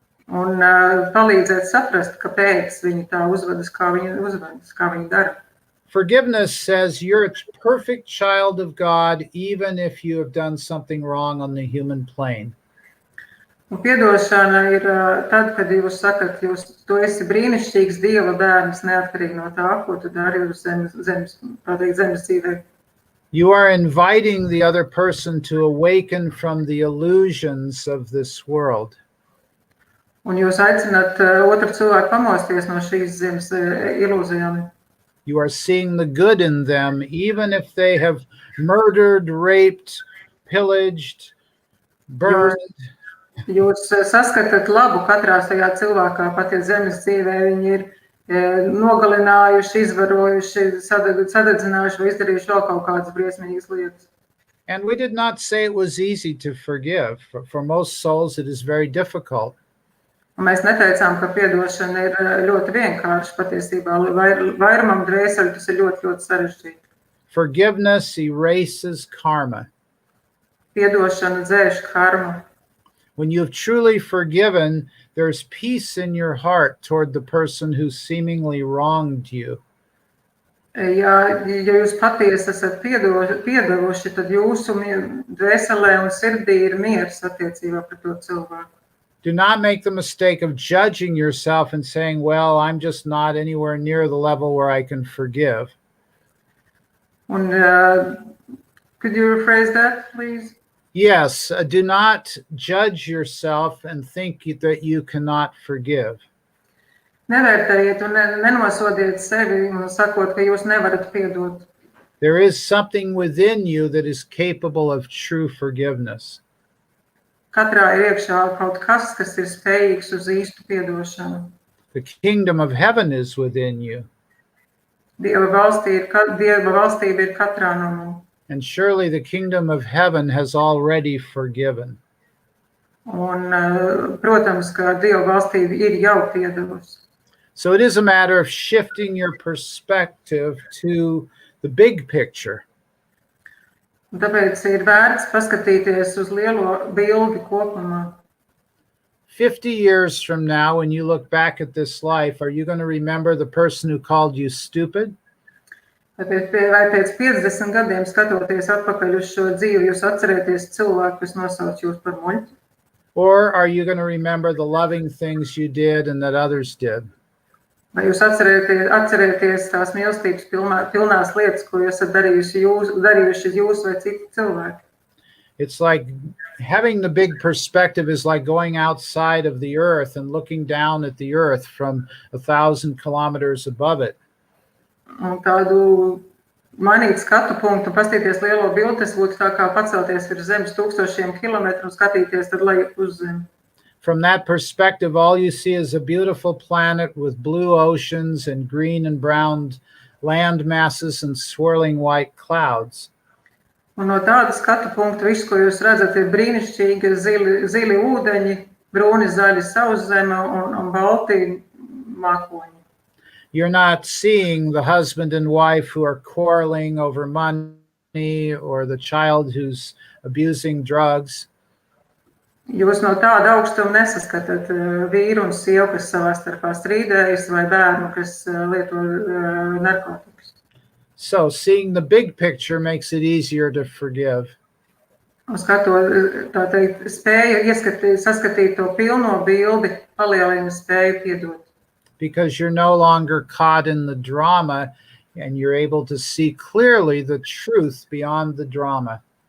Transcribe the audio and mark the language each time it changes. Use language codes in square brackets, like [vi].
[lv] Un palīdzēt saprast, kāpēc viņi tā uzvedas, kā viņi dara. [en] Forgiveness says you're a perfect child of God, even if you have done something wrong on the human plane. [lv] Un piedošana ir tad, kad jūs sakat, tu esi brīnišķīgs Dieva bērns, neatkarīgi no tā, ko tu dari uz zemes dzīvē. [en] You are inviting the other person to awaken from the illusions of this world. [lv] Un jūs aicināt otru cilvēku pamosties no šīs zemes ilūzijām. [en] You are seeing the good in them, even if they have murdered, raped, pillaged, burned. [lv] Jūs saskatāt labu katrā tajā cilvēkā, pat ja zemes dzīvē viņi ir nogalinājuši, izvarojuši, sadedzinājuši vai izdarījuši vēl kaut kādas briesmīgas lietas. [en] And we did not say it was easy to forgive. For most souls, it is very difficult. [lv] Un mēs neteicām, ka piedošana ir ļoti vienkārša patiesībā. Vairumam dvēseli tas ir ļoti, ļoti sarežģīti. [en] Forgiveness erases karma. [lv] Piedošana dzēš karmu. [en] When you've truly forgiven, there's peace in your heart toward the person who seemingly wronged you. [lv] Ja jūs patiesi esat piedevuši, tad jūsu dvēselē un sirdī ir miers attiecībā pret to cilvēku. [en] Do not make the mistake of judging yourself and saying, well, I'm just not anywhere near the level where I can forgive. Un, could you rephrase that, please? Yes, do not judge yourself and think that you cannot forgive. [lv] Nevērtējiet un nenosodiet sevi, sakot, ka jūs nevarat piedot. [en] There is something within you that is capable of true forgiveness. [lv] Katrā ir iekšā kaut kas, kas ir spējīgs uz īstu piedošanu. [en] The kingdom of heaven is within you. [lv] Dieva valstība ir katrā no mums. [en] And surely the kingdom of heaven has already forgiven. [lv] Un, protams, ka Dieva valstība ir jau piedevusi. [en] So it is a matter of shifting your perspective to the big picture. [lv] Un tāpēc ir vērts paskatīties uz lielo bildi kopumā. [en] 50 years from now, when you look back at this life, are you going to remember the person who called you stupid? [lv] Tāpēc vai pēc 50 gadiem skatoties atpakaļ uz šo dzīvi, jūs atcerēties cilvēku, kas nosauc jūs par muļķi? [en] Or are you going to remember the loving things you did and that others did? [lv] Vai jūs atcerēties tās mīlestības pilnās lietas, ko jūs esat darījuši jūs vai citi cilvēki? [en] It's like having the big perspective is like going outside of the earth and looking down at the earth from 1,000 kilometers above it. [lv] Un tādu mainīt skatu punktu un paskatīties lielo bildi, tas būtu tā kā pacelties virs zemes 1000 kilometru un skatīties tad lejā uz zemi. [en] From that perspective, all you see is a beautiful planet with blue oceans and green and brown land masses and swirling white clouds. [lv] Un no tāda skatu punkta viss, ko jūs redzat, ir brīnišķīgi zili ūdeņi, brūni zaļi sauszeme un balti mākoņi. [en] You're not seeing the husband and wife who are quarreling over money or the child who's abusing drugs. [lv] Jūs no tāda augstuma nesaskatāt vīru un sievu, kas savā starpā strīdējas, vai bērnu, kas lieto narkotikas. [en] So seeing the big picture makes it easier to forgive. [lv] Un tā teikt, spēja saskatīt to pilno bildi, palielina spēju piedot. [en] Because you're no longer caught in the drama and you're able to see clearly the truth beyond the drama.